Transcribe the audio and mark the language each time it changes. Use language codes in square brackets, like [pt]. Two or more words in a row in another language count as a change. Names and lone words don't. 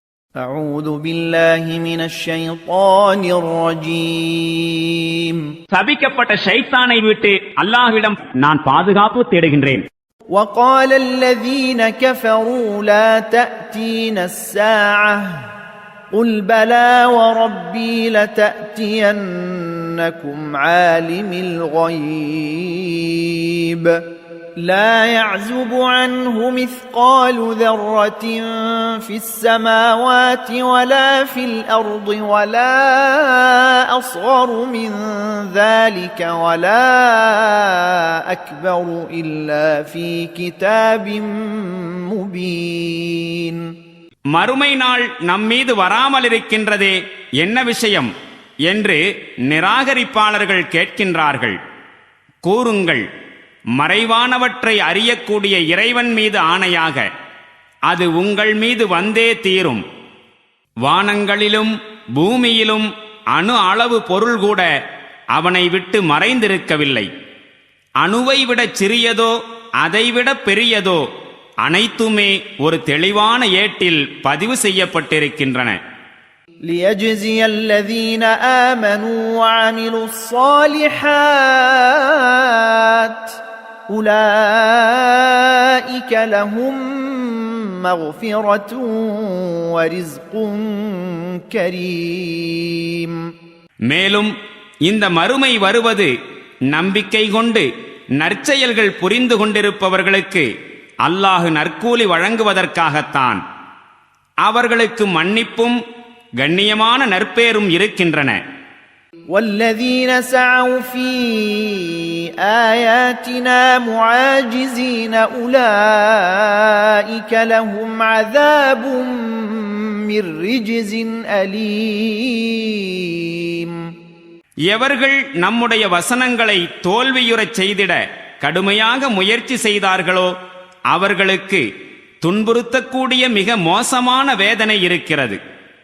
[ar] أعوذ بالله من الشيطان الرجيم [ta] சபிக்கப்பட்ட ஷைத்தானை விட்டு அல்லாஹ்விடம் நான் பாதுகாப்பு தேடுகின்றேன். [ar] وقال الذين كفروا لا تأتينا الساعة قل بلى وربي لتأتينكم عالم الغيب لا يعزب عنه مثقال ذرة في السماوات ولا في الأرض ولا أصغر من ذلك ولا أكبر إلا في كتاب مبين. [ta] மறுமை நாள் நம்மீது வராமல் இருக்கின்றதே என்ன விஷயம் என்று நிராகரிப்பாளர்கள் கேட்கின்றார்கள். கூறுங்கள், மறைவானவற்றை அறியக்கூடிய இறைவன் மீது ஆணையாக அது உங்கள் மீது வந்தே தீரும். வானங்களிலும் பூமியிலும் அணு அளவு பொருள் கூட அவனை விட்டு மறைந்திருக்கவில்லை. அணுவை விட சிறியதோ அதைவிட பெரியதோ அனைத்துமே ஒரு தெளிவான ஏட்டில் பதிவு செய்யப்பட்டிருக்கின்றன. [ar] ليجزي الذين آمنوا وعملوا الصالحات أولئك لهم مغفرة ورزق كريم. [ta] மேலும் இந்த மறுமை வருவது நம்பிக்கை கொண்டு நற்செயல்கள் புரிந்து கொண்டிருப்பவர்களுக்கு அல்லாஹ் நற்கூலி வழங்குவதற்காகத்தான். அவர்களுக்கு மன்னிப்பும் கண்ணியமான நற்பேரும் இருக்கின்றன. [ar] والذين سعوا في آياتنا معاجزين أولئك لهم عذاب من رجز أليم. [ta] எவர்கள் நம்முடைய வசனங்களை தோல்வியுறச் செய்திட கடுமையாக முயற்சி செய்தார்களோ அவர்களுக்கு துன்புறுத்தக்கூடிய மிக மோசமான வேதனை இருக்கிறது.